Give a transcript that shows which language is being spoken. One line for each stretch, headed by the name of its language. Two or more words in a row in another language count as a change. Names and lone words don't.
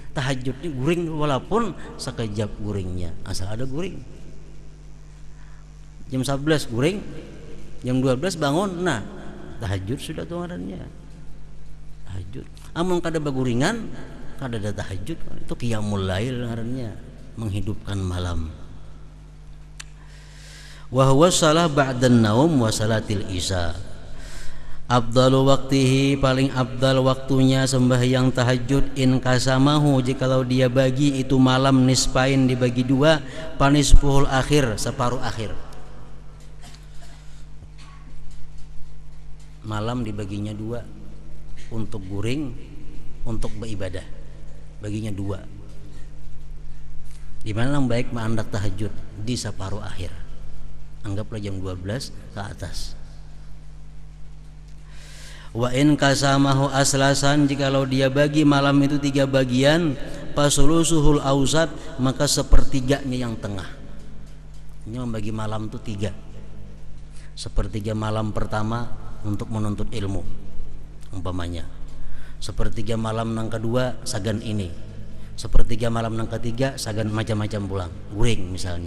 Banjar: Tahajud ini guring walaupun sekejap guringnya, asal ada guring. Jam 11 guring, jam 12 bangun, nah tahajud sudah tuh ngarannya. Tahajud. Amun kada beguringan, kada ada tahajud, itu
Arabic: qiyamul lail
Banjar: ngarannya, menghidupkan malam.
Arabic: Wa huwa shalah ba'dan naum wa salatil isya. Abdalu waktihi,
Banjar: paling abdal waktunya sembahyang tahajud
Arabic: in kasamahu,
Banjar: jikalau dia bagi itu malam nispain, dibagi dua,
Arabic: panisfuhul akhir,
Banjar: separuh akhir. Malam dibaginya dua, untuk guring, untuk beribadah, baginya dua. Dimana yang baik menandak tahajud di separuh akhir, anggaplah jam 12 ke atas.
Arabic: Wa in kasamahu aslasan,
Banjar: jikalau dia bagi malam itu 3 bagian,
Arabic: pasulusuhul ausat,
Banjar: maka sepertiganya yang tengah. Ini membagi malam itu 3. Sepertiga malam pertama untuk menuntut ilmu umpamanya, sepertiga malam nang kedua sagan ini, sepertiga malam nang ketiga sagan macam-macam pulang guring misalnya.